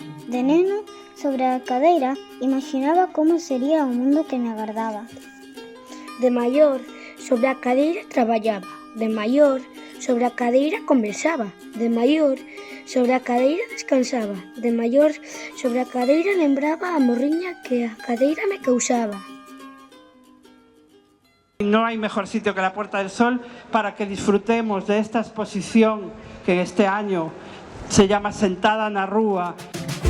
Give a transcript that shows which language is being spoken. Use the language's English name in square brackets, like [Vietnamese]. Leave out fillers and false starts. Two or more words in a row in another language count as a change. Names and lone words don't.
[Galician] De neno, sobre a cadeira imaginaba como sería o mundo que me agardaba. De maior, sobre a cadeira traballaba. De maior, sobre a cadeira conversaba. De maior, sobre a cadeira descansaba. De maior, sobre a cadeira lembraba a morriña que a cadeira me causaba. [Spanish] No hay mejor sitio que la Puerta del Sol para que disfrutemos de esta exposición que este año se llama Sentada na Rúa.